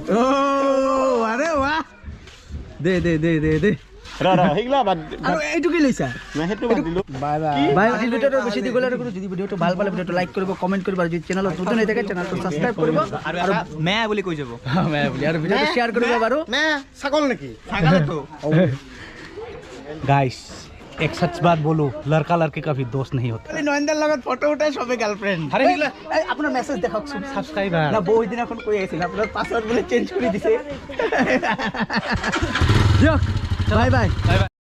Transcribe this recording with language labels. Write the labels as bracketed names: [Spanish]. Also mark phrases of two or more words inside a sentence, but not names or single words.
[Assamese] অ' আৰে বাহ দে দে দে দে দে আৰু এইটো কি লৈছা? বাই আজিৰ ভিডিঅ'টো বেছি দীঘল আৰু যদি ভিডিঅ'টো ভাল পালে ভিডিঅ'টো লাইক কৰিব, কমেণ্ট কৰিব আৰু যদি চেনেলত নতুন হৈ থাকে চেনেলটো ছাবস্ক্ৰাইব কৰিব আৰু মেয়া বুলি কৈ যাব। আৰু ভিডিঅ'টো শ্বেয়াৰ কৰিব বাৰু। ছাগল নেকি? ছাগলটো [Hindi] गाइस एक सच बात बोलो, लड़का लड़की कभी दोस्त नहीं होता। [Assamese] নয়নদাৰ লগত ফটো উঠাই চবে গাৰ্লফ্ৰেণ্ড। আপোনাৰ মেছেজ দেখাওকচোন। सब्सक्राइबर না বৌ দিনাখন কৈ আছিল আপোনাৰ পাছৱৰ্ড বোলে চেঞ্জ কৰি দিছে। দিয়ক বাই বাই।